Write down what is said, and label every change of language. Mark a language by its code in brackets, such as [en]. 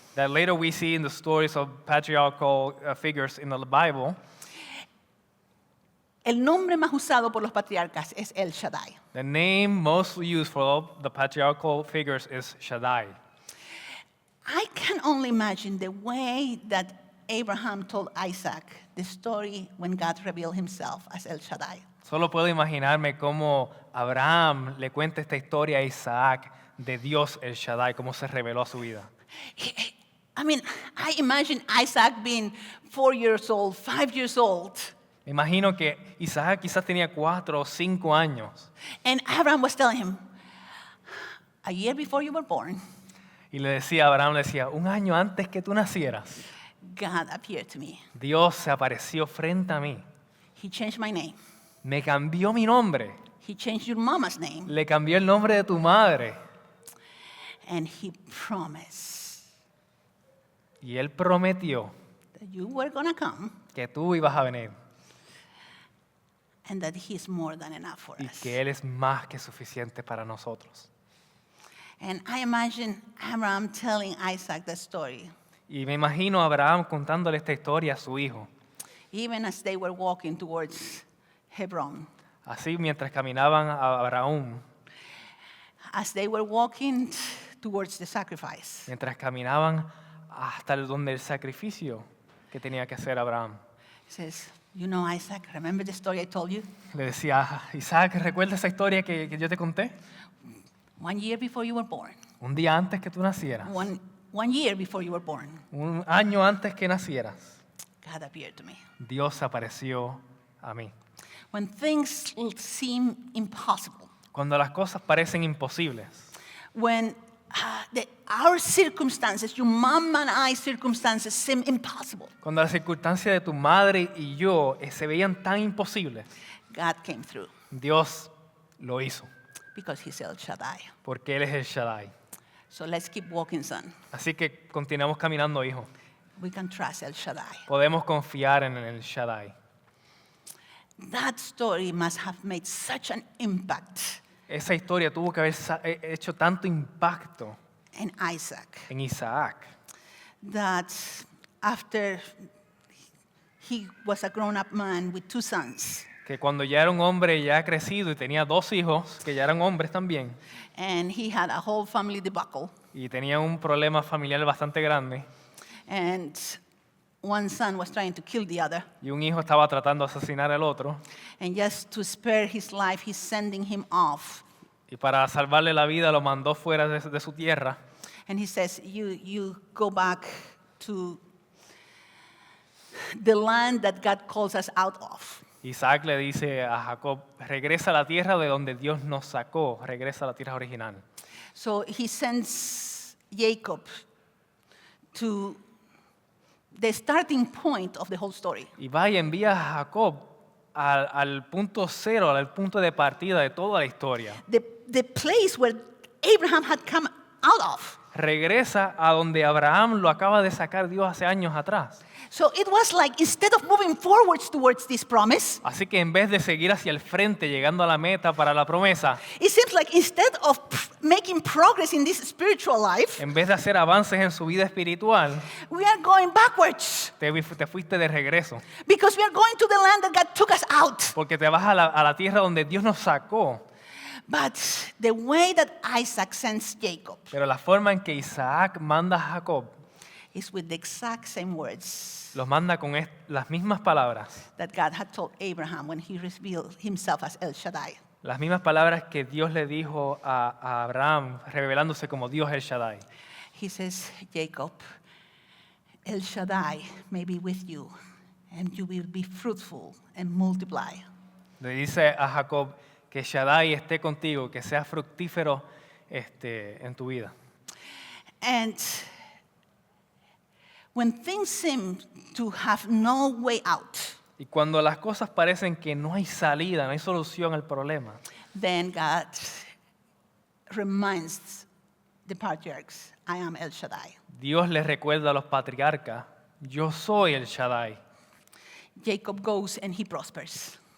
[en] that later we see in the stories of patriarchal figures in the Bible. [es] el nombre más usado por los patriarcas es El Shaddai. [en] The name most used for all the patriarchal figures is Shaddai. I can only imagine the way that Abraham told Isaac the story when God revealed himself as El Shaddai. [es] Solo puedo imaginarme cómo Abraham le cuenta esta historia a Isaac de Dios el Shaddai, cómo se reveló a su vida. [en] I mean, I imagine Isaac being 4 years old, 5 years old, [es] Me imagino que Isaac quizás tenía 4 o 5 años [en] and Abraham was telling him, a year before you were born, [es] y le decía a Abraham, le decía, un año antes que tú nacieras, [en] God appeared to me. [es] Dios se apareció frente a mí, [en] He changed my name. [es] me cambió mi nombre, [en] He changed your mama's name, [es] le cambió el nombre de tu madre [en] and he promised [es] y él prometió [en] that you were going to come [es] que tú ibas a venir [en] and that he's more than enough for [es] y [en] us. [es] que él es más que suficiente para nosotros. [en] And I imagine Abraham telling Isaac that story, [es] Y me imagino a Abraham contándole esta historia a su hijo. [en] even as they were walking towards Hebron. [es] Así mientras caminaban a Abraham, [en] As they were walking towards the sacrifice. [es] mientras caminaban hasta donde el sacrificio que tenía que hacer Abraham. [en] He says, you know, Isaac, remember the story I told you? [es] Le decía, Isaac, ¿recuerdas esa historia que yo te conté? [en] 1 year before you were born. [es] Un día antes que tú nacieras, [en] One year before you were born, [es] un año antes que nacieras, [en] God appeared to me. [es] Dios apareció a mí. [en] When things seem impossible, [es] Cuando las cosas parecen imposibles. [en] When our circumstances, your mom and I's circumstances, seem impossible, [es] Cuando las circunstancias de tu madre y yo se veían tan imposibles, [en] God came through [es] Dios lo hizo, [en] because He's El Shaddai. [es] porque Él es el Shaddai. [en] So let's keep walking, son. [es] Así que continuamos caminando, hijo. [en] We can trust El Shaddai. [es] Podemos confiar en el Shaddai. [en] That story must have made such an impact [es] Esa historia tuvo que haber hecho tanto impacto [en] in Isaac [es] en Isaac, [en] that after he was a grown-up man with 2 sons, [es] que cuando ya era un hombre ya crecido y tenía 2 hijos, que ya eran hombres también, [en] and he had a whole family debacle, [es] y tenía un problema familiar bastante grande, [en] and one son was trying to kill the other, [es] y un hijo estaba tratando de asesinar al otro, [en] and just to spare his life, he's sending him off. [es] y para salvarle la vida lo mandó fuera de su tierra, [en] And he says, you go back to the land that God calls us out of. [es] Isaac le dice a Jacob, regresa a la tierra de donde Dios nos sacó, regresa a la tierra original. [en] So he sends Jacob to the starting point of the whole story. [es] Y va y envía a Jacob al punto cero, al punto de partida de toda la historia. [en] The place where Abraham had come out of. [es] Regresa a donde Abraham lo acaba de sacar Dios hace años atrás. [en] So it was like, instead of moving forwards towards this promise, [es] Así que en vez de seguir hacia el frente, llegando a la meta para la promesa, [en] it seems like instead of making progress in this spiritual life, [es] en vez de hacer avances en su vida espiritual, [en] we are going backwards [es] te fuiste de regreso. [en] because we are going to the land that God took us out. [es] Porque te vas a la tierra donde Dios nos sacó. [en] But the way that Isaac sends Jacob [es] Pero la forma en que Isaac manda a Jacob, [en] is with the exact same words [es] los manda con las mismas palabras. [en] that God had told Abraham when he revealed himself as El Shaddai. [es] Las mismas palabras que Dios le dijo a Abraham, revelándose como Dios el Shaddai. [en] He says, Jacob, El Shaddai may be with you, and you will be fruitful and multiply. [es] Le dice a Jacob que Shaddai esté contigo, que sea fructífero en tu vida. [en] And when things seem to have no way out, [es] Y cuando las cosas parecen que no hay salida, no hay solución al problema, [en] then God reminds the patriarchs, I am El Shaddai. [es] Dios les recuerda a los patriarcas, yo soy el Shaddai. [en] Jacob goes and he prospers.